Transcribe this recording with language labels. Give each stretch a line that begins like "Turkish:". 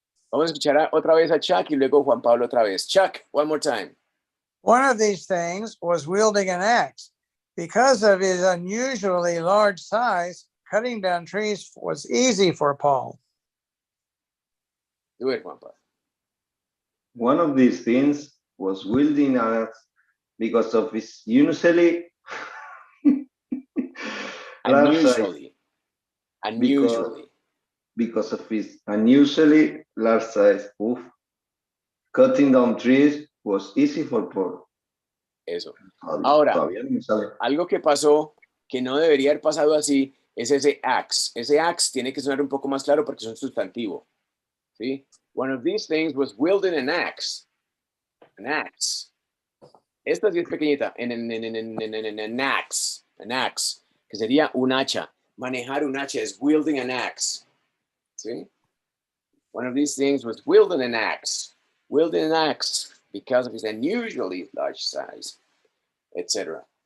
Spanish: Vamos a escuchar otra vez a Chuck y luego Juan Pablo otra vez.
English: Chuck, one more time. One of these things was wielding an axe. Because of his unusually large size, cutting down trees was easy for Paul. Do it, Juanpa. One of these things was wielding an axe because of his unusually large size. Unusually. Because of his unusually large size. Oof. Cutting down trees was easy for Paul.
Spanish: Eso. Ahora, Todavía no me sale. algo que pasó que no debería haber pasado así es ese axe. Ese axe tiene que sonar un poco más claro porque es un sustantivo. ¿Sí?
English: One of these things was wielding an axe. An axe.
Spanish: Esta sí es pequeñita. An axe. An axe. Que sería un hacha. Manejar un hacha es
English: wielding an axe.
Spanish: ¿Sí?
English: One of these things was wielding an axe. Wielding an axe because of his unusually large size, etc.